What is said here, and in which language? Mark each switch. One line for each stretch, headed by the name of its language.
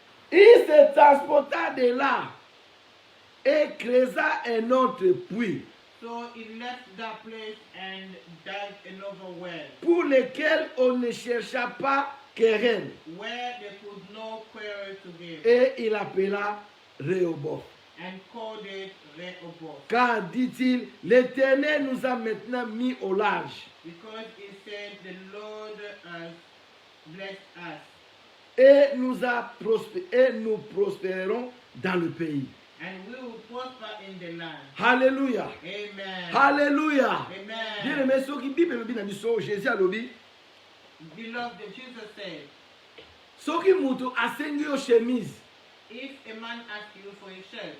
French: il se transporta de là et creusa un autre puits
English: so he left that place and died another well,
French: pour lequel on ne chercha pas querelle
English: where they could not quarrel together,
French: et il appela Rehoboth.
English: and called it Rehoboth,
French: Car, dit-il, l'Éternel nous a maintenant mis au large
English: because he said, the Lord has blessed us,
French: et nous prospérerons dans le pays.
English: and we will prosper in the land.
French: Alléluia.
English: Amen.
French: Alléluia. Bien
English: Amen.
Lingala: aimé,
French: ceux qui
Lingala: Bible elobi na biso, Jésus alobi,
English: Beloved, Jesus said,
Lingala: soki mutu asengi yo chemise,
English: if a man asks you for a shirt,